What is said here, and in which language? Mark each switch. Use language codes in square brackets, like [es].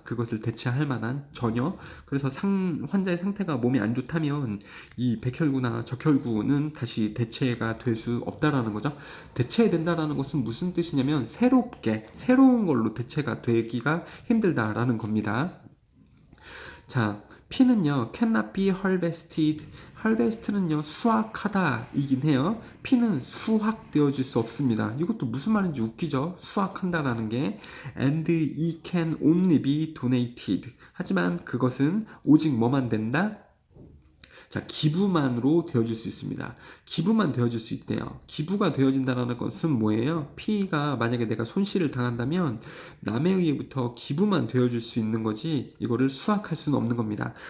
[ko] 그것을 대체할 만한 전혀. 그래서 환자의 상태가 몸이 안 좋다면 이 백혈구나 적혈구는 다시 대체가 될 수 없다라는 거죠. 대체된다라는 것은 무슨 뜻이냐면 새로운 걸로 대체가 되기가 힘들다라는 겁니다. 자, 피는요, [en] cannot be harvested. [ko] harvest는요, 수확하다 이긴 해요. 피는 수확되어질 수 없습니다. 이것도 무슨 말인지 웃기죠? 수확한다라는 게. [en] And it can only be donated. [ko] 하지만 그것은 오직 뭐만 된다? 자, 기부만으로 되어질 수 있습니다. 기부만 되어질 수 있대요. 기부가 되어진다는 것은 뭐예요? 피가 만약에 내가 손실을 당한다면 남에 의해부터 기부만 되어줄 수 있는 거지 이거를 수확할 수는 없는 겁니다.